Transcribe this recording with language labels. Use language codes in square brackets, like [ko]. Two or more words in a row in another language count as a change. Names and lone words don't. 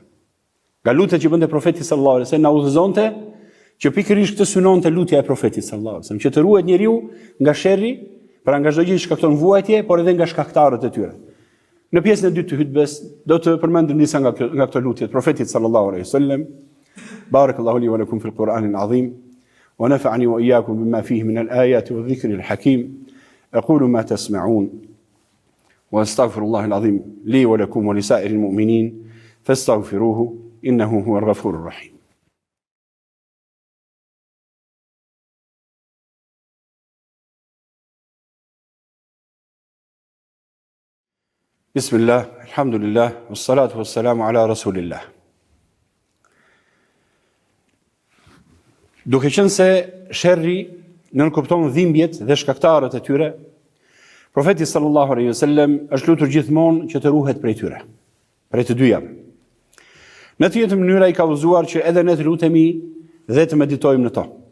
[sq] Nga lutjet që bënte profeti [ar] صلى الله عليه وسلم [sq] na udhëzonte që pikërisht këtë synonte lutja e profetit [ar] صلى الله عليه وسلم, [sq] që të ruhet njeriu nga sherrri, pra nga çdo gjë që shkakton vuajtje, por edhe nga shkaktarët e tyre. Në pjesën e dytë të hutbes do të përmendim disa nga këto lutje të profetit [ar] صلى الله عليه وسلم. بارك الله لي ولكم في القرآن العظيم ونفعني وإياكم بما فيه من الآيات والذكر الحكيم. أقول ما تسمعون وأستغفر الله العظيم لي ولكم ولسائر المؤمنين فاستغفروه إنه هو الغفور الرحيم. بسم الله، الحمد لله، والصلاة والسلام على رسول الله. [sq] Duke qenë se sherri nënkupton dhimbjet dhe shkaktarët e tyre, profeti [ar] صلى الله عليه وسلم [sq] është lutur gjithmonë që të ruhet prej tyre, prej të dyja. Në të njëjtën mënyrë ai ka udhëzuar që edhe ne të lutemi dhe të meditojmë në to.